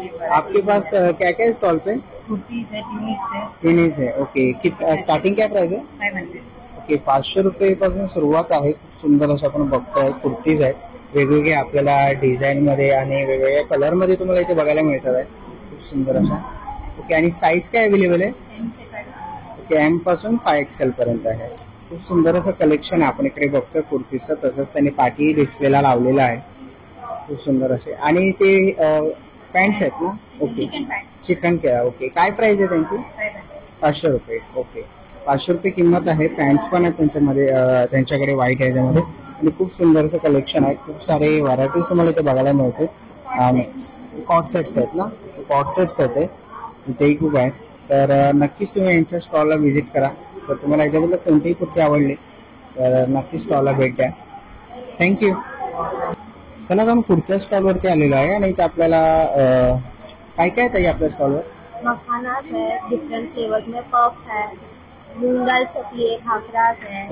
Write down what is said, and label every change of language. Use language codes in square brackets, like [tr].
[hi] आपके पास क्या क्या है स्टॉल पे? कुर्तीज है, ट्यूनिक्स है. टेनिस है. ओके, स्टार्टिंग क्या प्राइस है? 500. [mr] ओके, 500 रुपये पासून सुरुवात आहे. खूप सुंदर असं आपण बघतोय कुर्तीज आहेत. वेगवेगळे आपल्याला डिझाईन मध्ये आणि वेगवेगळ्या कलर मध्ये तुम्हाला इथे बघायला मिळतात आहे. खूप सुंदर अशा. ओके, आणि साईज काय अवेलेबल आहे? ओके, एम पासून 5XL पर्यंत आहे. खूप सुंदर असं कलेक्शन आहे आपण इकडे बघतोय कुर्तीचं. तसंच त्यांनी पाठी डिस्प्लेला लावलेला आहे. खूप सुंदर असे. आणि ते पॅन्ट्स आहेत ना? ओके, चिकन केळा. ओके, काय प्राइस आहे त्यांची? 500 रुपये. ओके, 500 रुपये किंमत आहे. पॅन्ट्स पण आहेत त्यांच्यामध्ये, त्यांच्याकडे व्हाईट ह्याच्यामध्ये. आणि खूप सुंदर असं कलेक्शन आहे. खूप सारे व्हरायटीज तुम्हाला इथे बघायला मिळते. कॉट सेट्स आहेत ना? कॉट सेट्स आहेत ते इथेही खूप आहेत. तर नक्कीच तुम्ही यांच्या स्टॉलला व्हिजिट करा. तर तुम्हाला याच्याबद्दल कोणतीही कुर्ती आवडली तर नक्कीच स्टॉलला भेट द्या. थँक्यू. चला जाऊन पुढच्या स्टॉलवरती आलेलो आहे आणि इथे आपल्याला काय काय ताई आपल्या स्टॉलवर? [hi] मखानास है, डिफरेंट फ्लेवर्स में पफ है, मूंग दाल चकली है, खाखरास है.